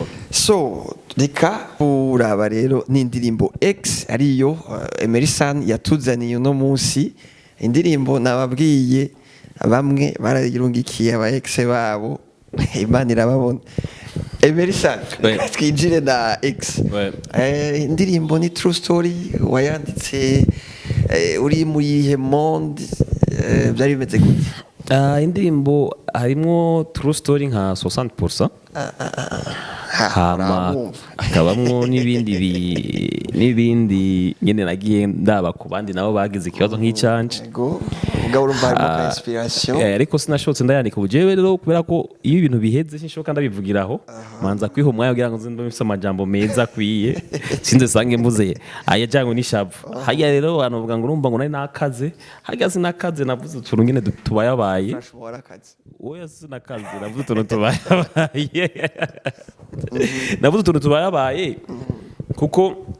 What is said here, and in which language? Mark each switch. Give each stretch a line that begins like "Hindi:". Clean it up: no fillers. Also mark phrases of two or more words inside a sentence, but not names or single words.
Rundi: so reka uraba rero n'indirimbo X ariyo Emery Sun yatuzaniye uno munsi indirimbo nababwiye bamwe barayirungikiye aba X babo Imana irababona Emery Sun twinjire na X indirimbo ni
English: true story
Rundi: wayanditse uri mu yihe monde byari bimeze gute indirimbo harimo
English: true story
Rundi: nka 60% hakabamwo n'ibindi nyene nagiye ndaba ku bandi nabo bagize ikibazo nk'icanje ariko sinashotse ndayandika ubujewe rero kubera ko iyo ibintu biheze sinshoka ndabivugiraho manza kwiha umwanya kugira ngo nzinde mfise amajambo meza kwiye sinze sange mbuze ayajyanwe n'ishavu haya rero abantu bavuga ngo urumva ngo nari nakaze hajya sinakaze navuze utuntu ngene tubayabaye oya sinakaze navuze utuntu tubayabaye navuze utuntu tubayabaye kuko